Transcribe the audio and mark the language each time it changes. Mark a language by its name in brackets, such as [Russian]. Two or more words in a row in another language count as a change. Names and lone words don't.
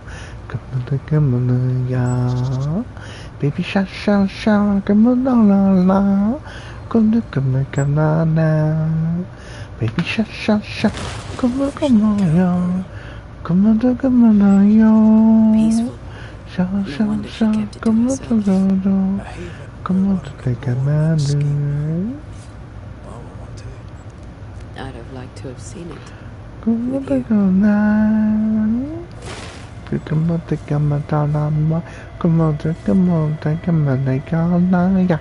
[English] Come on, yeah. Baby, sha, sha, sha. Come on, la, la, la. Come on, now. Baby, sha, sha, sha. Come on, yo. Come on, yo. Peaceful. Sha, No sha, wonder she sha. kept it to Come herself. on, A haven come where on, one could take a mourn and escape. man. I would want to. I'd have liked to have seen it. Come With you. on, now. Come on, come on, come on, come on, come on, come on, come on, yeah.